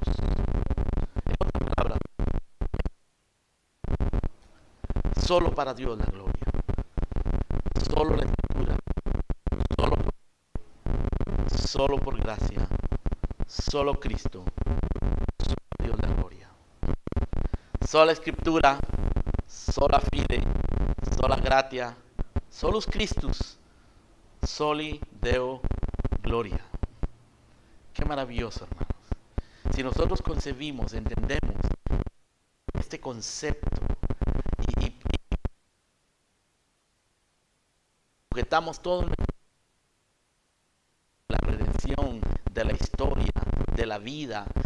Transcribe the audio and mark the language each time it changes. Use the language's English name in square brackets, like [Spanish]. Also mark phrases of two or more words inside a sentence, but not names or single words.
[Spanish] En otras palabras, solo para Dios la gloria. Solo la escritura. Solo por gracia. Solo Cristo. Solo Dios la gloria. Sola escritura. [Latin] Sola fide. Sola gratia. Solus Christus. Soli Deo Gloria. [Spanish] Qué maravilloso, hermanos. Si nosotros concebimos, entendemos este concepto y sujetamos todo la redención de la historia, de la vida,